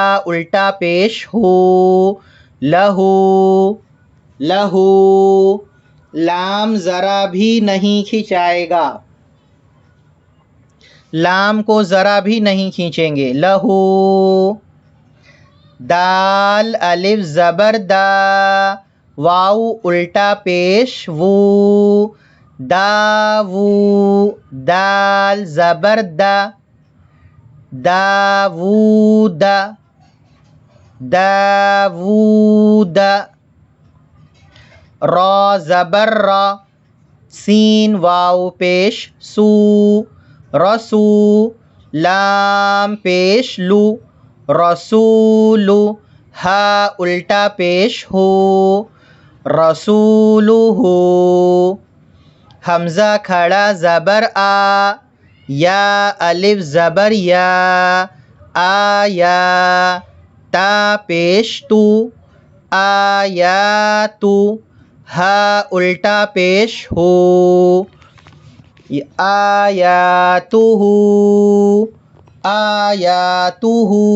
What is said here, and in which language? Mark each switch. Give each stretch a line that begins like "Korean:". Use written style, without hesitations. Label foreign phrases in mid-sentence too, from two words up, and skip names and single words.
Urdu: ہا الٹا پیش ہو، لہو، لہو، لام ذرا بھی نہیں کھنچائے گا، لام کو ذرا بھی نہیں کھینچیں گے، لہو۔ دال الف زبر دا، واو الٹا پیش وو، داوو، دال زبر دا، داوود، داوود۔ را زبر را، سین واو پیش سو، رسو، لام پیش لو، رسولو، ہا الٹا پیش ہو، رسولو ہو۔ حمزہ کھڑا زبر آ، یا الف زبر یا، آیا، تا پیش تو، آیاتو، ہا الٹا پیش ہو، آیاتو، آیاتو۔